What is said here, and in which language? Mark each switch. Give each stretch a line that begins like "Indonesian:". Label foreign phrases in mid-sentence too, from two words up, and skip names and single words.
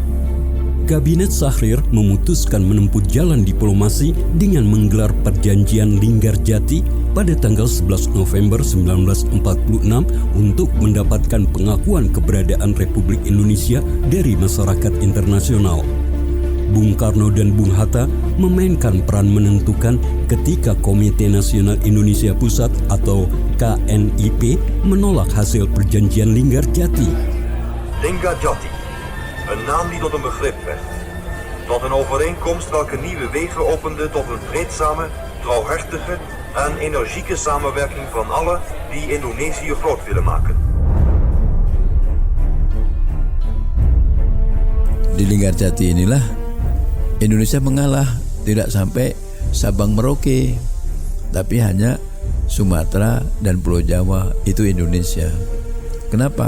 Indonesian: Kabinet Syahrir memutuskan menempuh jalan diplomasi dengan menggelar perjanjian Linggarjati pada tanggal 11 November 1946 untuk mendapatkan pengakuan keberadaan Republik Indonesia dari masyarakat internasional. Bung Karno dan Bung Hatta memainkan peran menentukan ketika Komite Nasional Indonesia Pusat atau KNIP menolak hasil perjanjian Linggarjati. Linggarjati,
Dutch: een naam die tot een begrip werd. Tot een overeenkomst welke nieuwe wegen opende tot een vreedzame, trouwhartige en energieke samenwerking van allen die Indonesië groot willen maken.
Indonesian: Di Linggarjati inilah Indonesia mengalah, tidak sampai Sabang Merauke, tapi hanya Sumatera dan Pulau Jawa itu Indonesia. Kenapa?